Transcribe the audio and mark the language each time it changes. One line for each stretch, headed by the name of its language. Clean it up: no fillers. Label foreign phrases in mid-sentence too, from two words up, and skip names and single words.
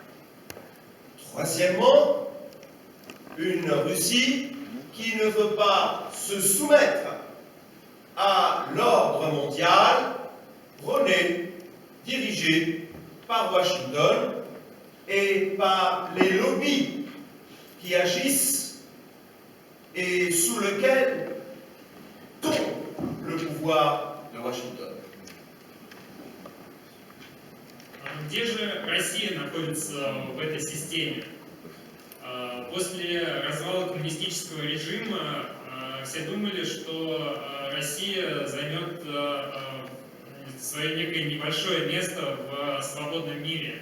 French: Troisièmement, une Russie qui ne veut pas se soumettre à l'ordre mondial prôné, dirigé par Washington et par les lobbies qui agissent et sous lequel tombe le pouvoir de Washington.
Russian: Где же Россия находится в этой системе? После развала коммунистического режима все думали, что Россия займет свое некое небольшое место в свободном мире.